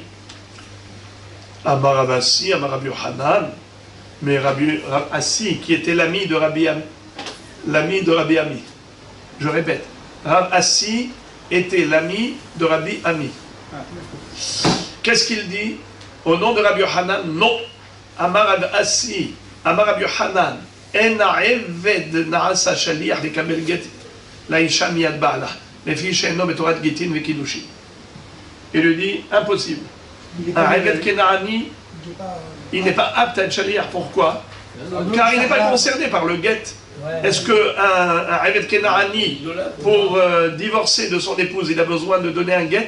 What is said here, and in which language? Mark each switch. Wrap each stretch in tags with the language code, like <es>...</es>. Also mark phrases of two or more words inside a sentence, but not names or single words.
<he>אמר רב אסי אמר רבי יוחנן,</he> <fr>mais Rabbi Assi, qui était l'ami de Rabbi Ami, je répète, Rav Assi était l'ami de Rabbi Ami. Qu'est-ce qu'il dit? Au nom de Rabbi Yochanan, non.</fr> <he>אמר רב אסי אמר רבי יוחנן אין עבד נעשה שליח לקבל גט לאשה מיד בעלה לפי שאינו בתורת גיטין וקידושין.</he> <fr>Il lui dit impossible. Un</fr> <he>עבד כנעני,</he> <fr>il n'est pas apte à être Shaliach. Pourquoi? Car il n'est pas concerné par le get. Est-ce qu'un</fr> <he>עבד כנעני,</he> <fr>pour divorcer de son épouse, il a besoin de donner un get?</fr>